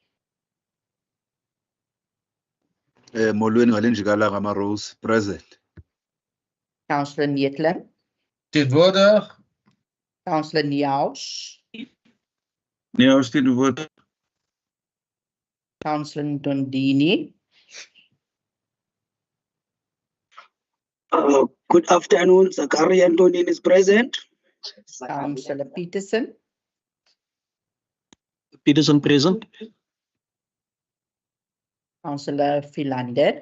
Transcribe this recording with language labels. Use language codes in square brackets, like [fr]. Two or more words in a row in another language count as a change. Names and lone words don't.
[xh] Molweni Ngalenjikalanga Maroos, [en] present. Councillor Nietlem, [af] Teenwoordig. [en] Councillor Niaus, [af] Neos teenwoordig. [en] Councillor Ndondini, Good afternoon. Zakaria Antonin is present. Councillor Peterson, Peterson present. Councillor Philander,